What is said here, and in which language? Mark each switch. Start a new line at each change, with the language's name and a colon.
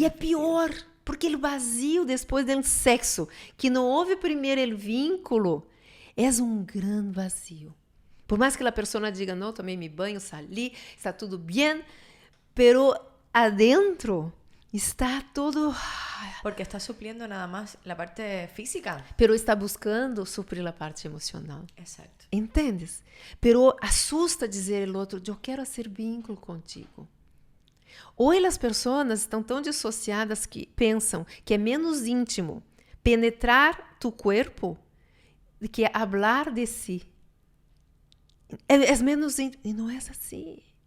Portuguese: E é pior, porque o vazio depois do sexo, que não houve primeiro o vínculo, é um grande vazio. Por mais que a pessoa diga, não, tomei meu banho, salí, está tudo bem,
Spanish: pero adentro está todo... Porque está supliendo nada más la parte física.
Portuguese: Pero está buscando suprir a parte emocional.
Spanish: Exacto.
Portuguese: Entendes? Pero assusta dizer ao outro, eu quero fazer vínculo contigo. Hoje as pessoas estão tão dissociadas que pensam que é menos íntimo penetrar tu corpo do que falar de si. É menos íntimo. E não é assim.